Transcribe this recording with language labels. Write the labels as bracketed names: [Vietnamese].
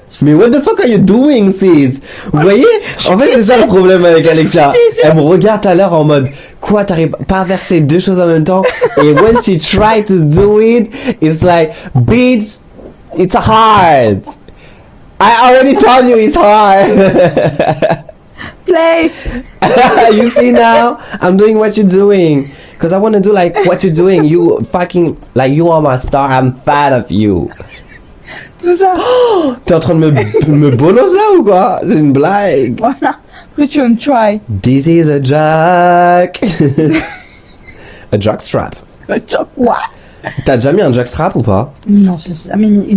[French] Mais [English] what the fuck are you doing, sis? [French] Vous voyez? En fait, c'est ça le problème avec Alexia. Elle me regarde tout à l'heure en mode, quoi, t'arrives pas à verser deux choses en même temps? Et [English] when she try to do it, it's like, bitch, it's hard. I already told you it's hard. Play! You see now? I'm doing what you're doing. Cause I wanna do like what you're doing. You fucking, like you are my star. I'm fan of you. [French] Tout ça. T'es en train de me bolos là ou quoi? C'est une blague. Voilà. Après, tu veux me try. [English] This is a jack. A jockstrap. What? [French] T'as déjà mis un jockstrap ou pas? Non, j'ai jamais mis.